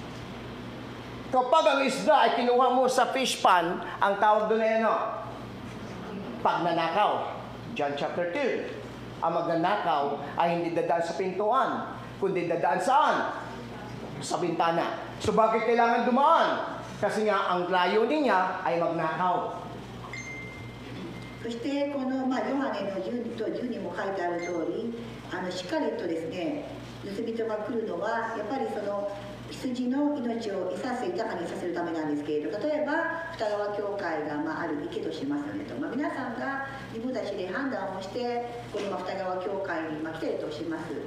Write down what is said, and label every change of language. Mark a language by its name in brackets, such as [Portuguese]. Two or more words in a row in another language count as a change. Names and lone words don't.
[Filipino] Kapag ang isda ay kinuha mo sa [English] fish pan, [Filipino] ang tawag doon ay ano? Pagnanakaw. [English] John chapter 2. [Filipino] Ang magnanakaw ay hindi dadaan sa pintuan, kundi dadaan saan? Sa bintana. So bakit kailangan dumaan? Kasi nga ang layunin niya ay magnakaw. [Japanese] そしてこの、ヨハネの10と10にも書いてある通りしっかりとですね盗人が来るのはやっぱりその羊の命を生かせ豊かにさせるためなんですけれど、例えば二川教会が、ある池としますよねと、皆さんが自分たちで判断をしてこの二川教会に、来ているとします。